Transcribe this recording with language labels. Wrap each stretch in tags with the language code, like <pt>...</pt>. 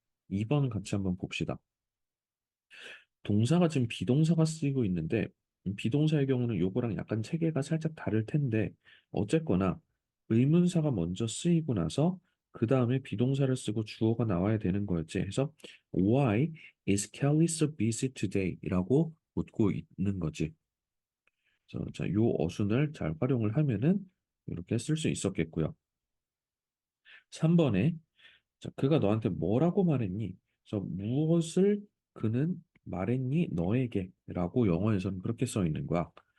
<ko>2번 같이 한번 봅시다. 동사가 지금 비동사가 쓰이고 있는데 비동사의 경우는 요거랑 약간 체계가 살짝 다를 텐데 어쨌거나 의문사가 먼저 쓰이고 나서 그 다음에 비동사를 쓰고 주어가 나와야 되는 거였지. 해서</ko> <en>Why is Kelly so busy today?</en> <ko>라고 묻고 있는 거지. 그래서 자, 요 어순을 잘 활용을 하면은 이렇게 쓸 수 있었겠고요. 3번에 자, 그가 너한테 뭐라고 말했니? 그래서 무엇을 그는 말했니? 너에게 라고 영어에서는 그렇게 써 있는 거야.</ko>